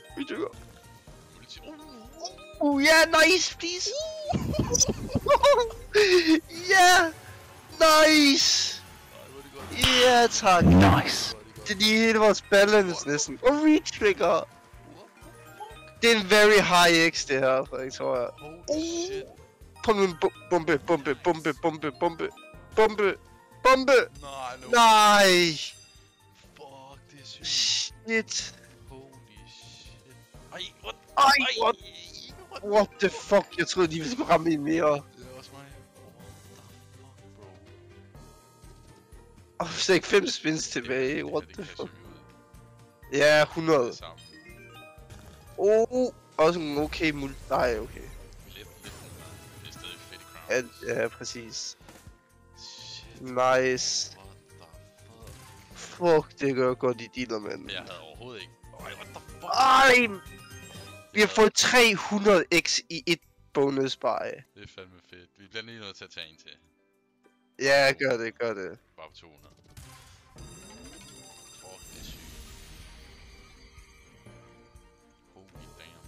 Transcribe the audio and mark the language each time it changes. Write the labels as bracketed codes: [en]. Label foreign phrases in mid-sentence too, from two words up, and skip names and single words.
[en] Multi. [da] Ja, nice, please. Ja, nice. Nej, hvor er det godt. Ja, tak. [en] Nice! [da] Det er lige hele vores balance næsten. Og retrigger. Det er en [en] very high [da] X det her, Frederik, tror jeg. [en] Holy shit. [da] Prøv nu en bombe. Nej, no. Nej. Fuck, det er sygt. [en] Shit. Holy shit. Ej, what? Ej, what the fuck? [da] Jeg troede, de ville skulle ramme en mere. Det er også mig. [en] What the fuck, bro? [da] Og så ikke 5 spins tilbage. Det [en] What [da] her, [en] the [da] det [en] fuck? [da] casher vi ud. Ja, Det 100. er sammen. Også en okay Nej, okay. Lidt, det er stadig fedt i crown. Ja, præcis. [en] Shit. Nice. What the fuck? Fuck, [da] det gør godt i dealer, mand. Jeg havde overhovedet ikke. Ej, [en] what the fuck? [da] Ej! Vi har fået 300x i et bonus bare. Det er fandme fedt. Vi bliver lige nødt til at tage en til. Ja, gør det. Bare på 200. Fuck, det er sygt. [en] Holy damn.